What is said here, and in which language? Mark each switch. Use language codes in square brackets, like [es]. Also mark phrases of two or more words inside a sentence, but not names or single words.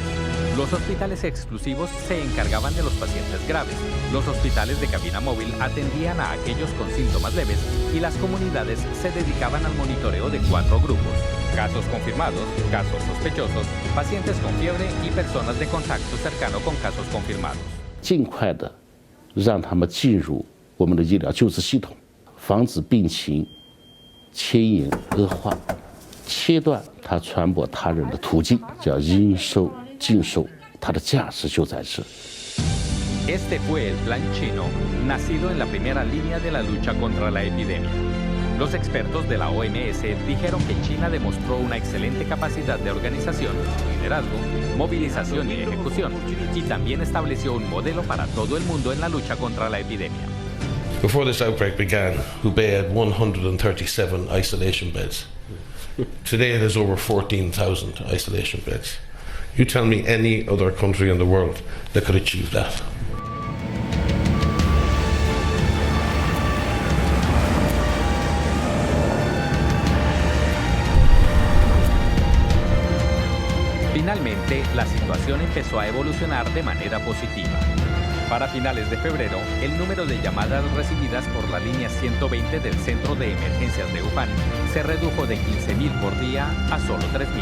[es] Los hospitales exclusivos se encargaban de los pacientes graves, los hospitales de cabina móvil atendían a aquellos con síntomas leves y las comunidades se dedicaban al monitoreo de 4 grupos: casos confirmados, casos sospechosos, pacientes con fiebre y personas de contacto cercano con casos confirmados. [zh] 尽快的让他们进入我们的医疗救治系统，防止病情迁延恶化，切断它传播他人的途径，叫应收尽收，它的价值就在这。 [es] Este fue el plan chino, nacido en la primera línea de la lucha contra la epidemia. Los expertos de la OMS dijeron que China demostró una excelente capacidad de organización, liderazgo, movilización y ejecución, y también estableció un modelo para todo el mundo en la lucha contra la epidemia. [en] Before this outbreak began, Hubei had 137 isolation beds. Today it has over 14,000 isolation beds. You tell me any other country in the world that could achieve that. [es] Finalmente, la situación empezó a evolucionar de manera positiva. Para finales de febrero, el número de llamadas recibidas por la línea 120 del Centro de Emergencias de Wuhan se redujo de 15.000 por día a solo 3.000.